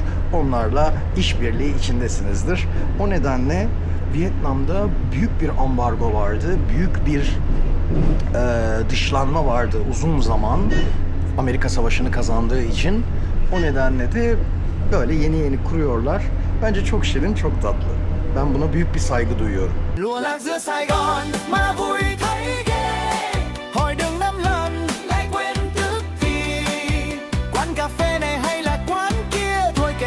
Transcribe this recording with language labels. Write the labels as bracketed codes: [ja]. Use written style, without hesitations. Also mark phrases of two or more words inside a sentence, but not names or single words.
[tr] Onlarla işbirliği içindesinizdir. O nedenle Vietnam'da büyük bir ambargo vardı. Büyük bir dışlanma vardı uzun zaman. Amerika Savaşı'nı kazandığı için. O nedenle de böyle yeni kuruyorlar. Bence çok şirin, çok tatlı. Ben buna büyük bir saygı duyuyorum. [vi] Lùa lạc giữa Sài Gòn mà vui thấy ghê, hỏi đường 5 lần lại quên tức thì. Quán cà phê này hay là quán kia,